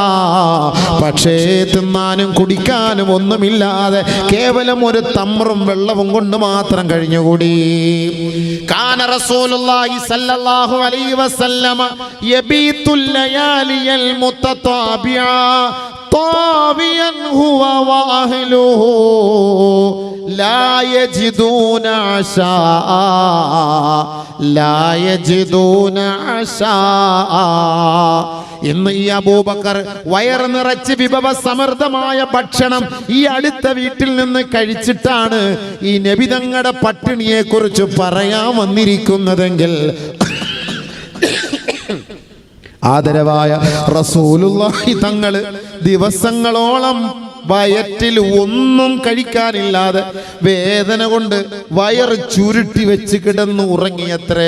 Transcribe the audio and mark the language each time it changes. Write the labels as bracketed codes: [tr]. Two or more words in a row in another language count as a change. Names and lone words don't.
[ml] പക്ഷേ തിന്നാനും കുടിക്കാനും ഒന്നുമില്ലാതെ കേവലം ഒരു തമ്റും വെള്ളവും കൊണ്ട് മാത്രം കഴിഞ്ഞുകൂടി. [ar] كان رسول الله صلى الله عليه وسلم يبيت الليالي المتتابعة طاويا هو واهله لا يجدون عشاء لا يجدون عشاء. [ml] ഇന്ന് ഈ അബൂബക്കർ വയർ നിറച്ച് വിഭവ സമൃദ്ധമായ ഭക്ഷണം ഈ അടുത്ത വീട്ടിൽ നിന്ന് കഴിച്ചിട്ടാണ് ഈ നബിതങ്ങളുടെ പട്ടിണിയെ കുറിച്ച് പറയാൻ വന്നിരിക്കുന്നതെങ്കിൽ ആദരവായ റസൂലുള്ളാഹി തങ്ങള് ദിവസങ്ങളോളം വയറ്റിൽ ഒന്നും കഴിക്കാനില്ലാതെ വേദന കൊണ്ട് വയർ ചുരുട്ടി വെച്ച് കിടന്നു ഉറങ്ങിയത്രേ.